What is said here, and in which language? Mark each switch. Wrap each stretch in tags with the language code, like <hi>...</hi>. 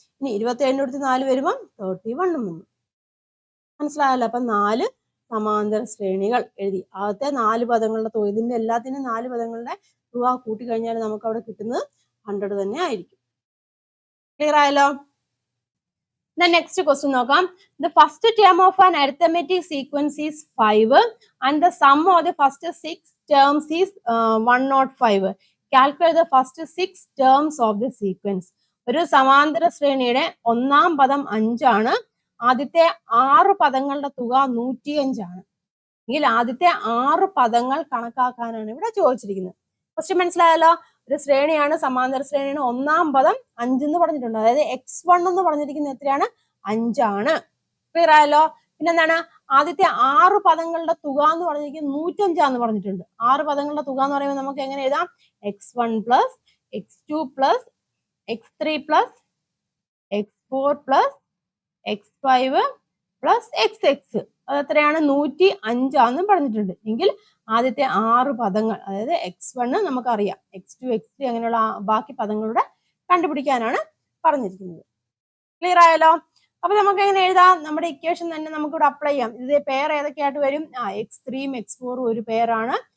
<ml>ഇനി 27ന്റെ അടുത്ത് 4 വരുമ്പം 31 വന്നു. മനസ്സിലായല്ലോ? അപ്പം 4 സമാന്തര ശ്രേണികൾ എഴുതി. ആദ്യത്തെ 4 പദങ്ങളുടെ തുക, ഇതിന്റെ എല്ലാത്തിനും 4 പദങ്ങളുടെ തുക കൂട്ടി കഴിഞ്ഞാൽ നമുക്ക് അവിടെ കിട്ടുന്നത് 100 തന്നെ ആയിരിക്കും. ക്ലിയർ ആയല്ലോ?</ml> <en>next question</en> <ml>നോക്കാം.</ml> <en>The first term of an arithmetic sequence is 5 and the sum of the first 6 terms is 105. Calculate the first 6 terms of the sequence.</en> <ml>ഒരു സമാന്തര ശ്രേണിയുടെ ഒന്നാം പദം 5 ആണ്. ആദ്യത്തെ 6 പദങ്ങളുടെ തുക 105 ആണ്. എങ്കിൽ ആദ്യത്തെ 6 പദങ്ങൾ കണക്കാക്കാനാണ് ഇവിടെ ചോദിച്ചിരിക്കുന്നത്. ക്വസ്റ്റ്യൻ മനസ്സിലായല്ലോ? ഒരു ശ്രേണിയാണ്, സമാന്തര ശ്രേണിയാണ്. ഒന്നാം പദം 5 എന്ന് പറഞ്ഞിട്ടുണ്ട്. അതായത് x1 എന്ന് പറഞ്ഞിരിക്കുന്നത് എത്രയാണ്? 5 ആണ്. ക്ലിയർ ആയല്ലോ? പിന്നെ എന്താണ്? ആദ്യത്തെ 6 പദങ്ങളുടെ തുക എന്ന് പറഞ്ഞിരിക്കുന്നത് 105 എന്ന് പറഞ്ഞിട്ടുണ്ട്. 6 പദങ്ങളുടെ തുക എന്ന് പറയുമ്പോൾ നമുക്ക് എങ്ങനെ എഴുതാം? x1 plus x2 plus x3 plus x4 plus x5 plus xx. അത് എത്രയാണ്? 105 ആണെന്നും പറഞ്ഞിട്ടുണ്ട്. എങ്കിൽ ആദ്യത്തെ 6 പദങ്ങൾ, അതായത് x1 നമുക്കറിയാം, x2 x3 അങ്ങനെയുള്ള ബാക്കി പദങ്ങളുടെ കണ്ടുപിടിക്കാനാണ് പറഞ്ഞിരിക്കുന്നത്. ക്ലിയർ ആയല്ലോ? അപ്പൊ നമുക്ക് എങ്ങനെ എഴുതാം? നമ്മുടെ ഇക്വേഷൻ തന്നെ നമുക്കിവിടെ അപ്ലൈ ചെയ്യാം. ഇത് പെയർ ഏതൊക്കെയായിട്ട് വരും? x3ഉം x4ഉം ഒരു പെയറാണ്.</ml>